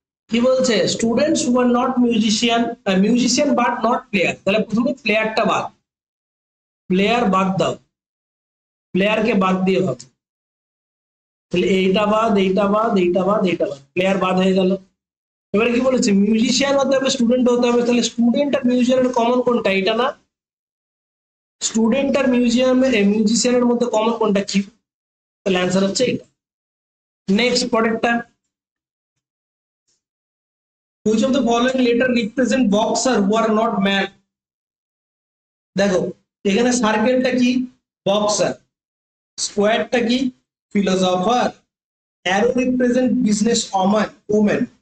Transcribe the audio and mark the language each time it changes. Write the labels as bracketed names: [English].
[Bangla] কি বলছে, [English] students who are not musician, musician but not player, [Bangla] তাহলে প্রথমে প্লেয়ারটা বাদ, প্লেয়ার বাদ দাও, প্লেয়ারকে বাদ দিয়ে ভাবো, তাহলে এইটা বাদ, এইটা বাদ, এইটা বাদ, এইটা বাদ, প্লেয়ার বাদ হয়ে গেল। এবারে কি বলেছে, মিউজিশিয়ান হতে হবে, স্টুডেন্ট হতে হবে, তাহলে স্টুডেন্ট আর মিউজিশিয়ানের কমন কোনটা, এটা না, স্টুডেন্ট আর মিউজিশিয়ানের মধ্যে কমন কোনটা, কি, তাহলে অ্যান্সার হচ্ছে এটা। নেক্সট পরেরটা, [English] which of the following letter represent boxer who are not man? [Bangla] দেখো এখানে সার্কেলটা কি, বক্সার, স্কোয়ারটা কি, philosopher, [English] arrow represent business woman, [Bangla] women.